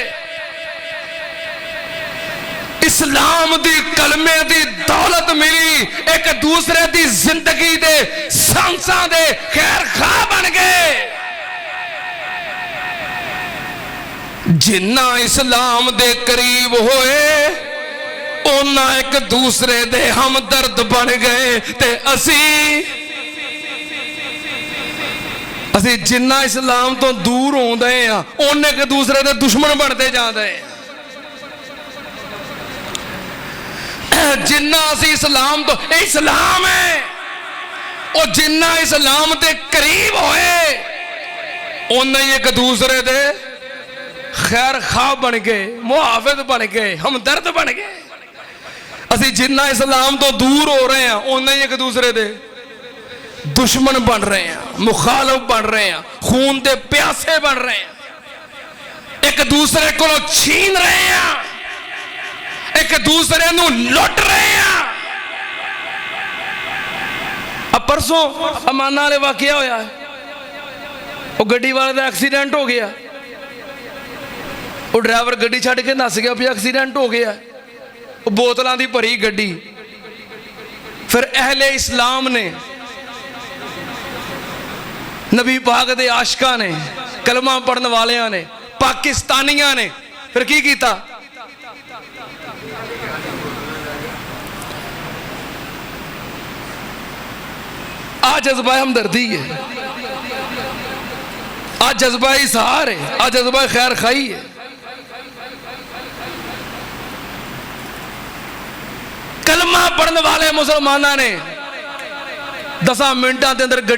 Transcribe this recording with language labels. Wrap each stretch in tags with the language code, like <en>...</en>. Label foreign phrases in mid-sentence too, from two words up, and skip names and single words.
<pa>ਇਸਲਾਮ ਦੀ ਕਲਮੇ ਦੀ ਦੌਲਤ ਮਿਲੀ, ਇੱਕ ਦੂਸਰੇ ਦੀ ਜ਼ਿੰਦਗੀ ਦੇ ਸਾਹਾਂ ਦੇ ਖ਼ੈਰ ਖ਼ਾਹ ਬਣ ਗਏ। ਜਿੰਨਾ ਇਸਲਾਮ ਦੇ ਕਰੀਬ ਹੋਏ ਉਹਨਾਂ ਇੱਕ ਦੂਸਰੇ ਦੇ ਹਮਦਰਦ ਬਣ ਗਏ ਤੇ ਅਸੀਂ ਜਿੰਨਾ ਇਸਲਾਮ ਤੋਂ ਦੂਰ ਹੁੰਦੇ ਆ ਉਹਨੇ ਇੱਕ ਦੂਸਰੇ ਦੇ ਦੁਸ਼ਮਣ ਬਣਦੇ ਜਾਂਦੇ ਜਿੰਨਾ ਅਸੀਂ ਇਸਲਾਮ ਤੋਂ ਇਸਲਾਮ ਹੈ ਉਹ ਜਿੰਨਾ ਇਸਲਾਮ ਦੇ ਕਰੀਬ ਹੋਏ ਉਹਨਾਂ ਹੀ ਇੱਕ ਦੂਸਰੇ ਦੇ ਖੈਰ ਖਾਹ ਬਣ ਗਏ ਮੁਹਾਫਿਜ਼ ਬਣ ਗਏ ਹਮਦਰਦ ਬਣ ਗਏ ਅਸੀਂ ਜਿੰਨਾ ਇਸਲਾਮ ਤੋਂ ਦੂਰ ਹੋ ਰਹੇ ਹਾਂ ਉਹਨਾਂ ਹੀ ਇੱਕ ਦੂਸਰੇ ਦੇ</pa> <ur>دشمن بن رہے ہیں مخالف بن رہے ہیں خون دے پیاسے بن رہے ہیں ایک دوسرے کو چھین رہے ہیں ایک دوسرے نوں لٹ رہے ہیں</ur> <pa>ਅਬ ਪਰਸੋਂ ਅਮਾਨਾ ਵਾਲੇ ਵਾਕਿਆ ਹੋਇਆ ਵੋ ਗੱਡੀ ਵਾਲੇ ਕਾ ਐਕਸੀਡੈਂਟ ਹੋ ਗਿਆ ਵੋ ਡਰਾਈਵਰ ਗੱਡੀ ਛੱਡ ਕੇ ਨੱਸ ਗਿਆ ਭੀ ਐਕਸੀਡੈਂਟ ਹੋ ਗਿਆ ਵੋ ਬੋਤਲੋਂ ਕੀ ਭਰੀ ਗੱਡੀ ਫਿਰ ਅਹਿਲੇ ਇਸਲਾਮ ਨੇ ਨਬੀ ਪਾਕ ਦੇ ਆਸ਼ਿਕਾਂ ਨੇ ਕਲਮਾ ਪੜ੍ਹਨ ਵਾਲਿਆਂ ਨੇ ਪਾਕਿਸਤਾਨੀਆਂ ਨੇ ਫਿਰ ਕੀ ਕੀਤਾ ਆ ਜਜ਼ਬਾ ਹਮਦਰਦੀ ਹੈ ਆ ਜਜ਼ਬਾ ਇਜ਼ਹਾਰ ਹੈ ਆ ਜਜ਼ਬਾ ਖ਼ੈਰ ਖ਼ਾਹੀ ਹੈ ਕਲਮਾ ਪੜ੍ਹਨ ਵਾਲੇ ਮੁਸਲਮਾਨਾਂ ਨੇ 10 ਮਿੰਟਾਂ ਦੇ ਅੰਦਰ</pa>